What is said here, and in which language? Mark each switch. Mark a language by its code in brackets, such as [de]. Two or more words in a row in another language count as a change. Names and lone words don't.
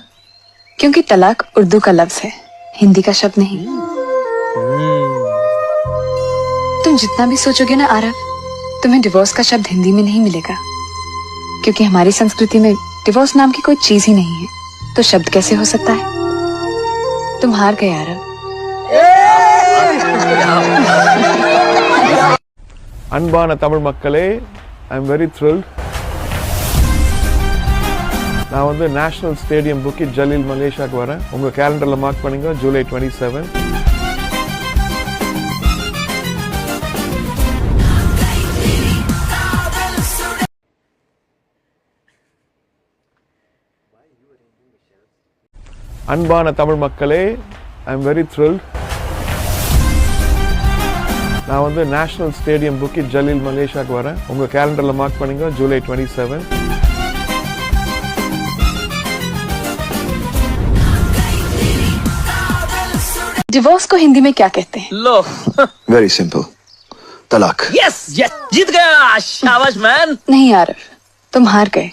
[hi] क्योंकि तलाक उर्दू का लफ्ज है, हिंदी का शब्द नहीं। तुम जितना भी सोचोगे ना आरव, तुम्हें डिवोर्स का शब्द हिंदी में नहीं मिलेगा, क्योंकि हमारी संस्कृति में डिवोर्स नाम की कोई चीज ही नहीं है। तो शब्द कैसे हो सकता है? तुम हार गए आरव। [ta] அன்பான தமிழ் மக்களே, [en] I am very thrilled. [ta] நான் வந்து நேஷனல் ஸ்டேடியம் புக்கிட் ஜலீல் மலேசியாவுக்கு வரேன். உங்கள் கேலண்டரில் மார்க் பண்ணுங்க, ஜூலை 27. அன்பான தமிழ் மக்களே, [en] I am very thrilled. [ta] நான் வந்து நேஷனல் ஸ்டேடியம் புக்கிட் ஜலீல் மலேசியாவுக்கு வரேன். உங்கள் கேலண்டரில் மார்க் பண்ணுங்க, ஜூலை 27. [hi] डिवोर्स को हिंदी में क्या कहते हैं? लो [en] very simple, [hi] तलाक। [en] yes yes, [hi] जीत गया, शाबाश मैन। नहीं यार, तुम हार गए।